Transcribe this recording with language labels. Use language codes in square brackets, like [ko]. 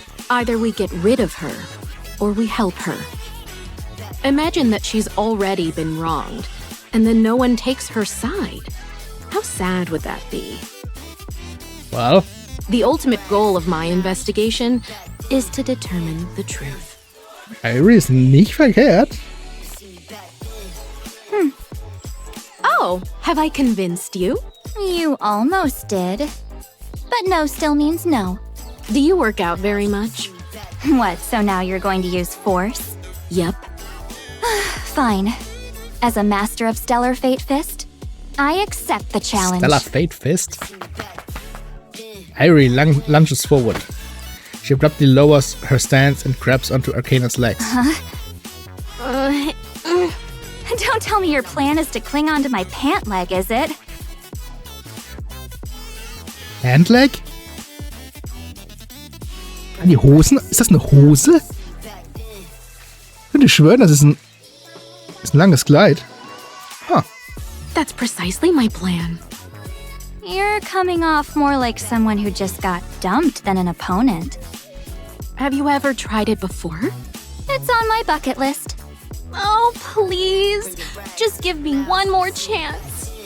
[en] Either we get rid of her, or we help her. Imagine that she's already been wronged, and then no one takes her side. How sad would that be? Well, the ultimate goal of my investigation is to determine the truth. [de] Irie ist nicht verkehrt. [en] Oh, have I convinced you? You almost did. But no still means no. Do you work out very much? What, so now you're going to use force? Yep. Fine. As a master of Stellar Fate Fist, I accept the challenge. Stellar Fate Fist? Irie lunges forward. She abruptly lowers her stance and grabs onto Arcana's legs. Don't tell me your plan is to cling onto my pant leg, is it? Handlag? [de] Die Hosen? Ist das eine Hose? Ich könnte schwören, das ist ein langes Kleid. Huh. [en] That's precisely my plan. You're coming off more like someone who just got dumped than an opponent. Have you ever tried it before? It's on my bucket list. Oh, please. Just give me one more chance.